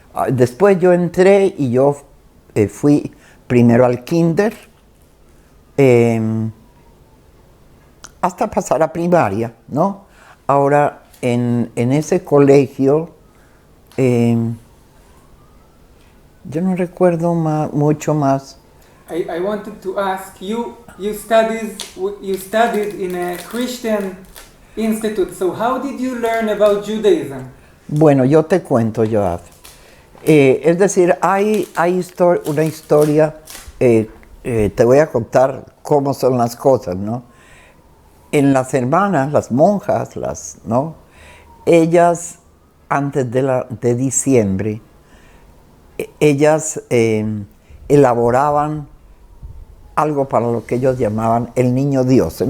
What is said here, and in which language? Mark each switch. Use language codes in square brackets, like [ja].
[es] Después yo entré y yo fui primero al kinder, hasta pasar a primaria, ¿no? Ahora, en ese colegio, yo no recuerdo mucho más. [en] I wanted to ask you, you studied in a Christian institute, so how did you learn about Judaism? [es] Bueno, yo te cuento, Joab. Es decir, hay una historia, te voy a contar cómo son las cosas, ¿no? En las hermanas, las monjas, ¿no? Ellas, antes de diciembre, ellas elaboraban algo para lo que ellos llamaban el niño Dios.